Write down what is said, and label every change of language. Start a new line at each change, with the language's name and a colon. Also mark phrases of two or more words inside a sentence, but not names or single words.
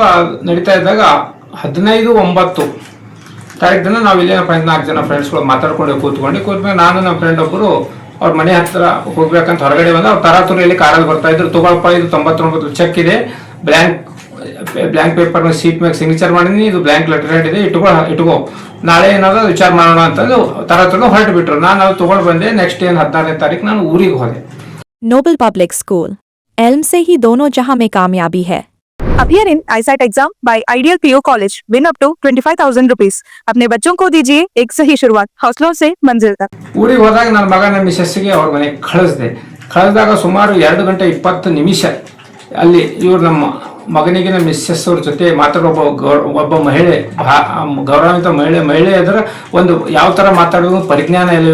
Kannada: ನಡೀತಾ ಇದ್ದಾಗ 15/9 ತಾರೀಕು ದಿನ ನಾವು ಇಲ್ಲೇ 4 ಜನ ಫ್ರೆಂಡ್ಸ್ಗಳು ಮಾತಾಡ್ಕೊಂಡು ಕೂತ್ಮೇಲೆ ನಾನು ನಮ್ಮ ಫ್ರೆಂಡ್ ಒಬ್ಬರು ಅವ್ರ ಮನೆ ಹತ್ರ ಹೋಗ್ಬೇಕಂತ ಹೊರಗಡೆ ಬಂದ. ಅವ್ರು ತರಾತುರಿಯಲ್ಲಿ ಕಾರಲ್ಲಿ ಬರ್ತಾ ಇದ್ರು. ತಗೊಳಪ್ಪ, ಇದು 99 ಚೆಕ್ ಇದೆ,
English: blank paper sheet
Kannada: ಮೇಲೆ ಸಿಗ್ನೇಚರ್ ಮಾಡಿದೀನಿ, ಇದು
English: blank letter head
Kannada: ಇದೆ, ಇಟ್ಕೋ ನಾಳೆ ಏನಾದ್ರು ವಿಚಾರ ಮಾಡೋಣ ಅಂತಂದು ತರಾತುರಿ ಹೊರಟು ಬಿಟ್ರು. ನಾನು ಅದು ತಗೊಂಡು ಬಂದೆ. ನೆಕ್ಸ್ಟ್ 16ನೇ ತಾರೀಕು ನಾನು ಊರಿಗೆ ಹೋದೆ.
Hindi: नोबल पब्लिक स्कूल एल्म से ही दोनों जहां में कामयाबी है।
English: Appear in ISAT exam by Ideal PO College. Win up to 25,000 rupees.
Hindi: अपने बच्चों को दीजिए एक सही शुरुआत, हौसलों से मंजिल तक।
Kannada: ಊರಿಗೆ ಹೋದಾಗ ನನ್ನ ಮಗನ ಮಿಸಸ್ಸಿಗೆ ಅವ್ರ ಮನೆಗೆ ಕಳಿಸಿದಾಗ ಸುಮಾರು 2 ಗಂಟೆ 20 ನಿಮಿಷ ಅಲ್ಲಿ ಇವ್ರು ನಮ್ಮ ಮಗನಿಗೆ ನಮ್ಮ ಮಿಸ್ಸಸ್ ಅವ್ರ ಜೊತೆ ಮಾತಾಡೋ ಒಬ್ಬ ಮಹಿಳೆ, ಗೌರವಾನ್ವಿತ ಮಹಿಳೆ ಅದರ ಒಂದು ಯಾವ ತರ ಮಾತಾಡೋದು ಪರಿಜ್ಞಾನ ಇಲ್ಲ.